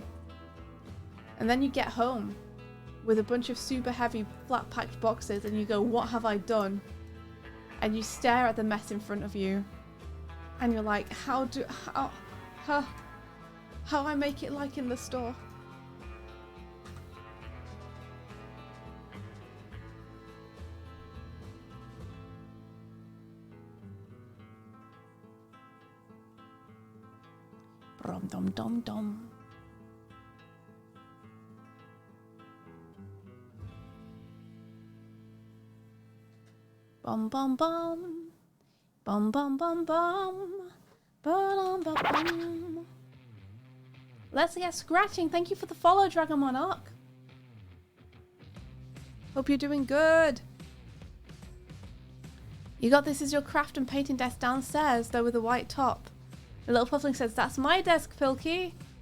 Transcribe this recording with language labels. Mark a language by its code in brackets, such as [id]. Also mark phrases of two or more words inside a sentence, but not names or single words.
[en] And then you get home with a bunch of super heavy flat packed boxes and you go, what have I done? And you stare at the mess in front of you and you're like, how I make it like in the store? Rom dom dom dom. Bum bum bum. Bum bum bum bum. Ba-dum, ba-bum. Let's get scratching. Thank you for the follow, Dragon Monarch. Hope you're doing good. You got this as your craft and painting desk downstairs, though with a white top. The little puffling says, that's my desk, Pilky.